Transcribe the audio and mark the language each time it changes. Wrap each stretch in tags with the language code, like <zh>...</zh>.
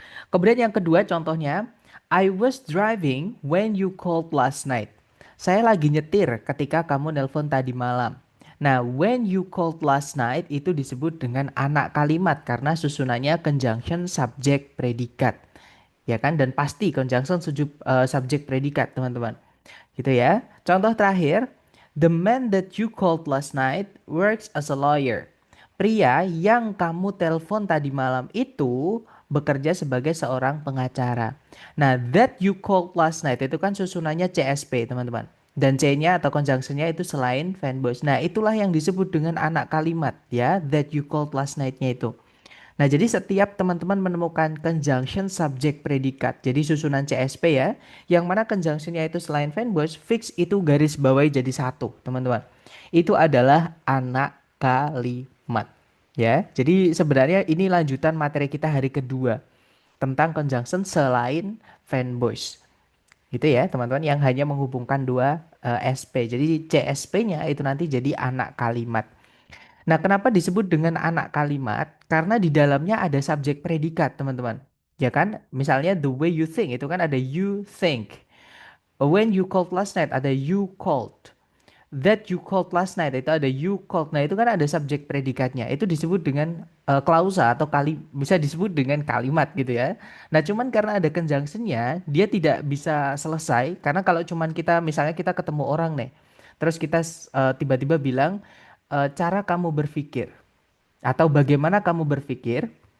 <id>Kemudian yang kedua contohnya,</id> <en>I was driving when you called last night.</en> <id>Saya lagi nyetir ketika kamu nelpon tadi malam. Nah,</id> <en>when you called last night</en> <id>itu disebut dengan anak kalimat karena susunannya conjunction subject predikat. Ya kan? Dan pasti conjunction subject predikat, teman-teman. Gitu ya. Contoh terakhir,</id> <en>the man that you called last night works as a lawyer.</en> <id>Pria yang kamu telepon tadi malam itu bekerja sebagai seorang pengacara. Nah,</id> <en>that you called last night</en> <id>itu kan susunannya CSP, teman-teman. Dan C-nya atau conjunction-nya itu selain fanboys. Nah, itulah yang disebut dengan anak kalimat ya,</id> <en>that you called last night-</en> <id>nya itu. Nah, jadi setiap teman-teman menemukan conjunction subject predikat, jadi susunan CSP ya, yang mana conjunctionnya itu selain fanboys, fix itu garis bawahi jadi satu, teman-teman. Itu adalah anak kalimat. Ya, jadi sebenarnya ini lanjutan materi kita hari kedua tentang conjunction selain fanboys. Gitu ya, teman-teman, yang hanya menghubungkan dua SP. Jadi CSP-nya itu nanti jadi anak kalimat. Nah, kenapa disebut dengan anak kalimat? Karena di dalamnya ada subjek predikat, teman-teman. Ya kan? Misalnya</id> <en>the way you think</en> <id>itu kan ada</id> <en>you think. When you called last night</en> <id>ada</id> <en>you called. That you called last night</en> <id>itu ada</id> <en>you called.</en> <id>Nah, itu kan ada subjek predikatnya. Itu disebut dengan klausa atau bisa disebut dengan kalimat gitu ya. Nah, cuman karena ada conjunctionnya, dia tidak bisa selesai karena kalau cuman kita misalnya kita ketemu orang nih, terus kita tiba-tiba bilang cara kamu berpikir atau bagaimana kamu berpikir.</id>